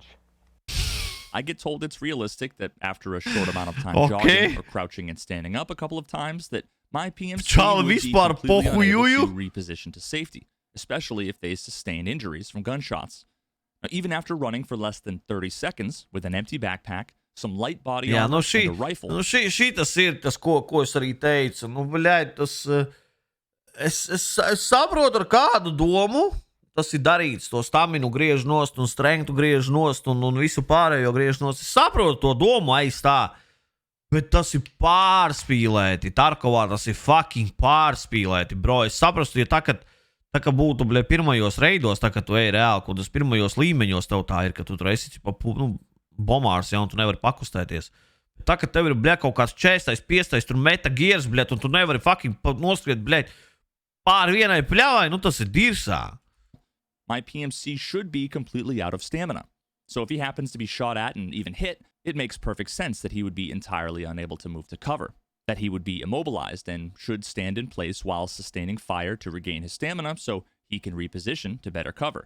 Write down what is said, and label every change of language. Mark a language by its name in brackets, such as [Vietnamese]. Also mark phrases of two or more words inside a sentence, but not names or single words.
[English] I get told it's realistic that after a short amount of time jogging or crouching and standing up a couple of times that my PMC would be completely unable to reposition to safety, especially if they sustained injuries from gunshots. Now, even after running for less than 30 seconds with an empty backpack, some light body armor and a rifle. [Latvian] Šitas ir tas, ko es arī teicu. Bļaļ, tas... Es saprotu ar kādu domu. Tas ir darīts, to staminu griež nost un strengtu griež nost un visu pārējo griež nost. Es saprotu to domu aiz tā, bet tas ir pārspīlēti. Tarkovā tas ir fucking pārspīlēti, bro. Es saprastu, ja tā, ka būtu, bļē, pirmajos reidos, tā, ka tu ej reāli, kaut tas pirmajos līmeņos tev tā ir, ka tu tur esi bomārs, ja, un tu nevari pakustēties. Tā, ka tev ir, bļē, kaut kāds 40, 50, tur [English] meta gears, [Latvian] bļē, un tu nevari fucking noskriet, bļē, pāri vienai pļavai, tas ir dirsā. [English] My PMC should be completely out of stamina. So if he happens to be shot at and even hit, it makes perfect sense that he would be entirely unable to move to cover, that he would be immobilized and should stand in place while sustaining fire to regain his stamina so he can reposition to better cover.